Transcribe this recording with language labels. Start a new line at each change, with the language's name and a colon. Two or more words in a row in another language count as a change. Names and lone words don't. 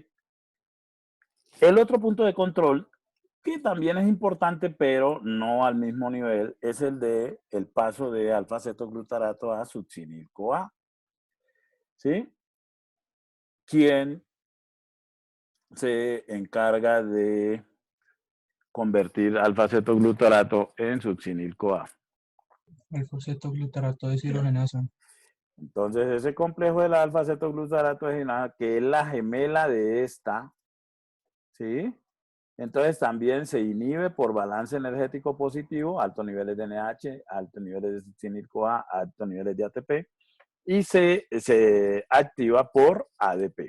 Spanish: El otro punto de control, que también es importante, pero no al mismo nivel, es el de el paso de alfa-cetoglutarato a succinil-CoA. ¿Sí? ¿Quién se encarga de convertir alfa-cetoglutarato en succinil-CoA? Alfa-cetoglutarato deshidrogenasa. Entonces, ese complejo de la alfa-cetoglutarato deshidrogenasa, que es la gemela de esta, ¿sí? Entonces también se inhibe por balance energético positivo, altos niveles de NH, altos niveles de succinil-CoA, altos niveles de ATP, y se activa por ADP.